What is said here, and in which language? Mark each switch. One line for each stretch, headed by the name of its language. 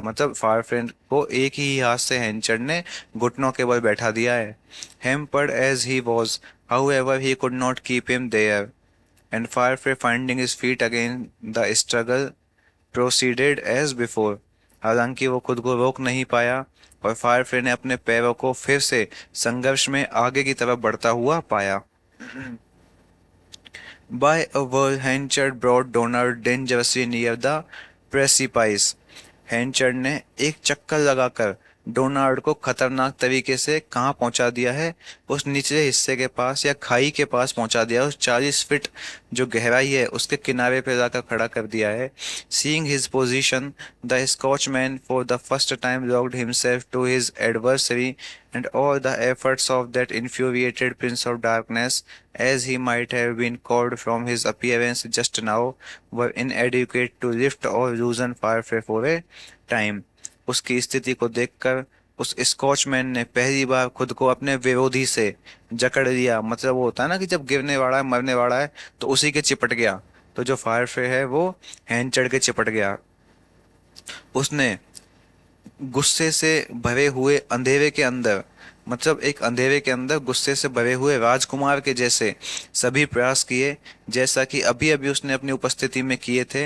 Hindi: मतलब फायरफ्रे को एक ही हाथ से हैंचर्ड ने घुटनों के बल बैठा दिया है।
English: Hampered as he was, however he could not keep him there, and Firefly finding his feet again, the struggle proceeded as before.
Hindi: हालांकि वो खुद को रोक नहीं पाया और फायरफ्ले ने अपने पैरों को फिर से संघर्ष में आगे की तरफ बढ़ता हुआ पाया।
English: By a whirl, Henchard brought Donald dangerously near the precipice.
Hindi: हैंचर्ड ने एक चक्कर लगाकर डोनाल्ड को खतरनाक तरीके से कहाँ पहुंचा दिया है? उस निचले हिस्से के पास या खाई के पास पहुंचा दिया, उस 40 फीट जो गहराई है उसके किनारे पे जाकर खड़ा कर दिया है।
English: Seeing his position, the Scotchman for the first time locked himself to his adversary, and all the efforts of that infuriated Prince of Darkness, as he might have been called from his appearance just now, were inadequate to lift or loosen Firefly for a time.
Hindi: उसकी स्थिति को देखकर उस स्कॉचमैन ने पहली बार खुद को अपने विरोधी से जकड़ लिया। मतलब वो होता है ना कि जब गिरने वाला है, मरने वाला है, तो उसी के चिपट गया। तो जो फायरफ्ले है वो हैंचर्ड के चिपट गया। उसने गुस्से से भरे हुए अंधेरे के अंदर, मतलब एक अंधेरे के अंदर गुस्से से भरे हुए राजकुमार के जैसे सभी प्रयास किए, जैसा कि अभी अभी उसने अपनी उपस्थिति में किए थे।